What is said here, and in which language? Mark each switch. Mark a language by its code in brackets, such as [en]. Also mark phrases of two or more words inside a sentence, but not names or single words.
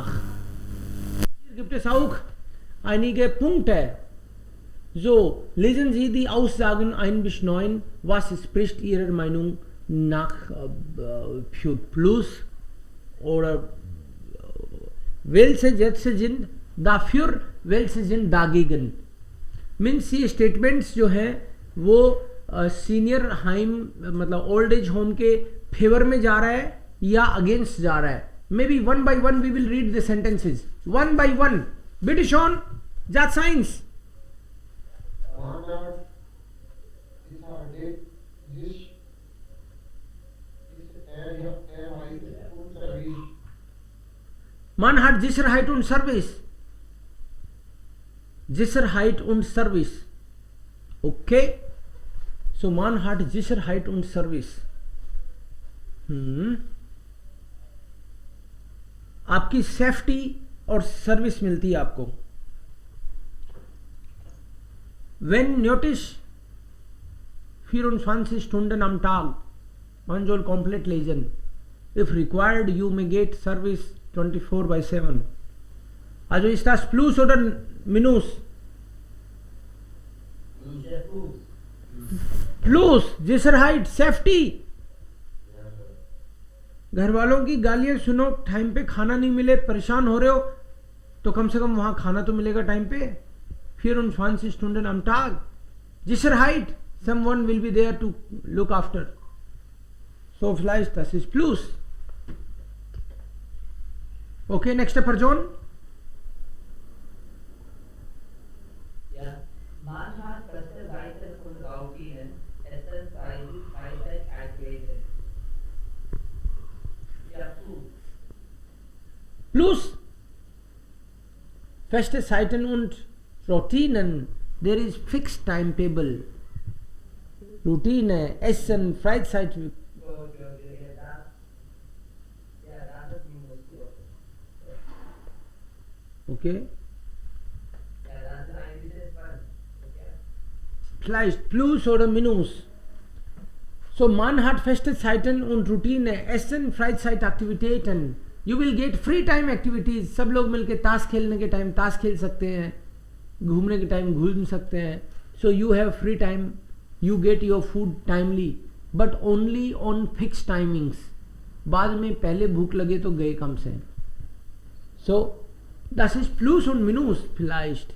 [de] Hier gibt es auch einige Punkte. So, lesen Sie die Aussagen 1 bis 9. Was spricht Ihrer Meinung nach für Plus oder welche Sätze sind dafür, welche sind dagegen? [hi] मीन्स ये स्टेटमेंट्स जो हैं वो सीनियर हाइम मतलब [en] old age home [hi] के फेवर में जा रहा है या अगेंस्ट जा रहा है. [en] Maybe one by one we will read the sentences one by one. बिट शॉन जात साइंस. [de] Man hat Sicherheit und Service. Sicherheit und Service. Okay. So man hat Sicherheit und Service. [hi] आपकी सेफ्टी और सर्विस मिलती है आपको. [de] Wenn nötig 24 Stunden am Tag. Man soll komplett lesen. [en] If required, you may get service 24/7. [de] Also ist das Plus oder Minus? Plus, Sicherheit, Safety. [hi] घर वालों की गालियां सुनो, टाइम पे खाना नहीं मिले, परेशान हो रहे हो, तो कम से कम वहां खाना तो मिलेगा टाइम पे. [de] 24 Stunden am Tag. Sicherheit, [en] someone will be there to look after. [de] So vielleicht das ist Plus. Okay, nächste Person. Ja, man hat feste Seiten und Routinen, es ist Freizeit aktiviert. Ja, Plus, feste Zeiten und Routinen. [en] There is fixed timetable. [de] Routine, Essen, Freizeit. Okay. Vielleicht Plus oder Minus. So man hat feste Zeiten und Routine, Essen, Freizeitaktivitäten. [en] You will get free time activities. [hi] सब लोग मिलके ताश खेलने के टाइम ताश खेल सकते हैं, घूमने के टाइम घूम सकते हैं. [en] So you have free time. You get your food timely, but only on fixed timings. [hi] बाद में पहले भूख लगे तो गए कम से. [de] So das ist Plus und Minus vielleicht.